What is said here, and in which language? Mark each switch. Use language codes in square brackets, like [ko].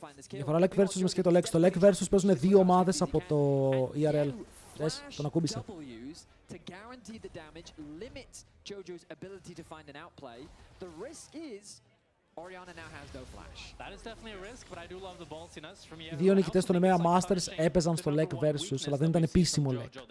[el] Διαφορά LEC versus μας και το LEC. Στο LEC versus παίζουν δύο ομάδες από το ERL. Δες, τον ακούμπησε. [en] To guarantee the damage, limits Jojo's ability to find an outplay. The risk is Orianna now has no flash. That is definitely a risk, but I do love the ballsiness from Yahoo. [el] Οι δύο νικητές των EMEA Masters έπαιζαν στο LEC versus, αλλά δεν ήταν επίσημο LEC.